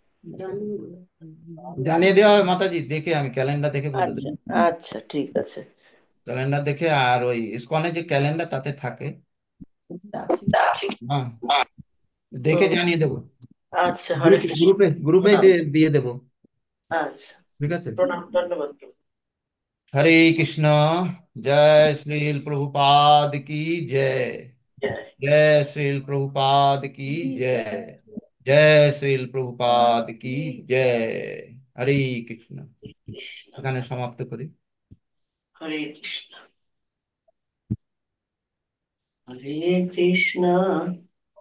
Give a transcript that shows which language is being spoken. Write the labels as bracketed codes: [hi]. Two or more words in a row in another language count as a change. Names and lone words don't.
[bn] জানিয়ে দেওয়া হবে মাতাজি, দেখে আমি ক্যালেন্ডার দেখে বলে আচ্ছা, দেবো। আচ্ছা, ঠিক আছে। ক্যালেন্ডার দেখে, আর ওই ইসকনের যে ক্যালেন্ডার তাতে থাকে। হ্যাঁ, দেখে হুম। জানিয়ে দেবো। আচ্ছা, হরে গ্রুপে কৃষ্ণ। গ্রুপে গ্রুপে প্রণাম। দিয়ে দিয়ে দেবো। আচ্ছা, ঠিক আছে। প্রণাম, ধন্যবাদ প্রভু। [hi] हरे कृष्णा। जय श्रील प्रभुपाद की जय। [bn] জয়। [hi] जय श्रील प्रभुपाद की जय। जय श्रील प्रभुपाद की जय। हरे कृष्ण। [bn] কৃষ্ণ। এখানে সমাপ্ত করি। হরে কৃষ্ণ। হরে কৃষ্ণ।